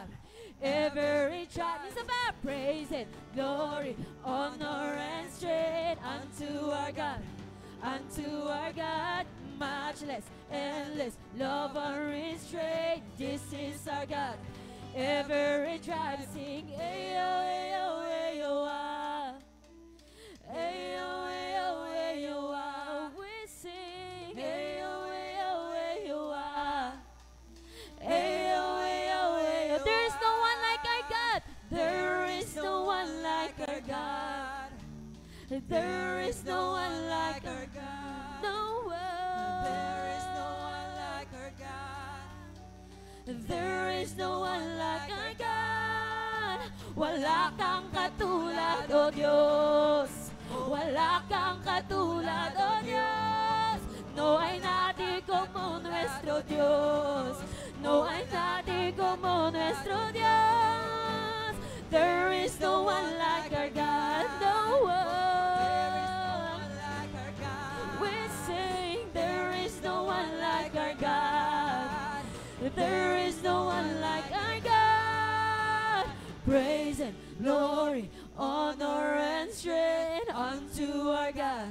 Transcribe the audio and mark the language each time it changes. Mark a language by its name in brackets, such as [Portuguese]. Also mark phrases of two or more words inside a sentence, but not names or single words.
[English] Every tribe is about praise and glory, honor and strength unto our God, unto our God. Matchless, endless love unrestrained. This is our God. Every tribe sing, ayo, ayo, ayo, ah. Ayo, ayo, ayo, ah. We sing, ayo, ayo, ayo, ah. Ayo, ayo, ayo. There is no one like our God. There is no one like our God. There is no one like our God. No one. There is no one like our God. There is no one like our God. [Filipino] Wala kang katulad, O Diyos. Wala kang katulad, O Diyos. [Spanish] No hay nadie como nuestro Dios. No hay nadie como nuestro Dios. [English] There is no one like our God. No one. Like our God. We sing, there is no one like our God. There is no one like our God. Praise and glory, honor and strength unto our God.